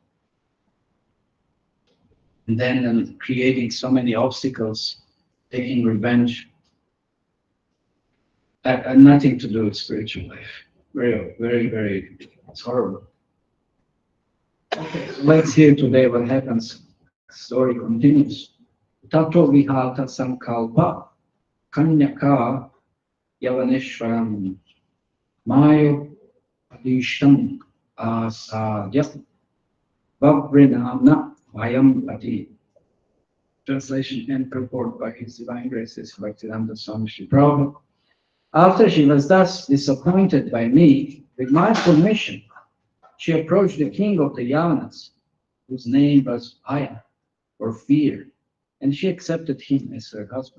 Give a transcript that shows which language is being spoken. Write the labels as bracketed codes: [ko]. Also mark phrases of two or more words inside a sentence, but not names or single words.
[en] And then creating so many obstacles taking revenge. And nothing to do with spiritual life. Very, very, very, it's horrible. Okay, so let's hear today what happens. Story continues. [sa] Tato vihata sankalpa kanyaka yavaneshwaram mayo adishtam asadya vavrinamna vayam ati. [en] Translation and purport by His Divine Graces Bhaktivedanta Swami Sri Prabhu. After she was thus disappointed by me, with my permission, she approached the king of the Yavanas, whose name was Bhaya, or fear, and she accepted him as her husband.